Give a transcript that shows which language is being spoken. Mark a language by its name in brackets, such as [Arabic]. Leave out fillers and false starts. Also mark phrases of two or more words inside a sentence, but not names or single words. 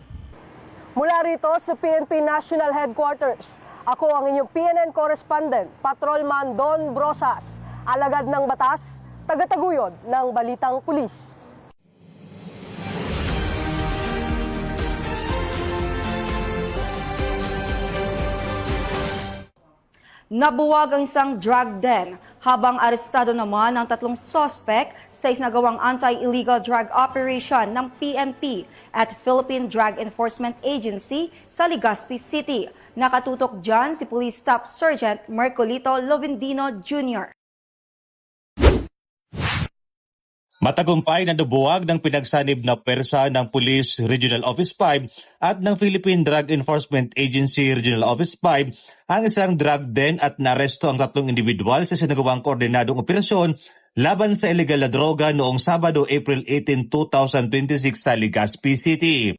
[Filipino] Mula rito sa PNP National Headquarters, ako ang inyong PNN correspondent, Patrolman Don Brosas, alagad ng batas, tagataguyod ng Balitang Pulis. Nabuwag ang isang [English] drug den [Filipino] habang arestado naman ang 3 suspect sa isinagawang [English] anti-illegal drug operation [Filipino] ng PNP at Philippine Drug Enforcement Agency sa Legazpi City. Nakatutok dyan si Police Staff Sergeant Mercolito Lovendino Jr. Matagumpay na nabuwag ng pinagsanib na persa ng Police Regional Office 5 at ng Philippine Drug Enforcement Agency Regional Office 5 ang isang [English] drug den [Filipino] at naresto ang 3 individual sa sinagawang koordinadong operasyon laban sa illegal na droga noong Sabado, April 18, 2026 sa Legazpi City.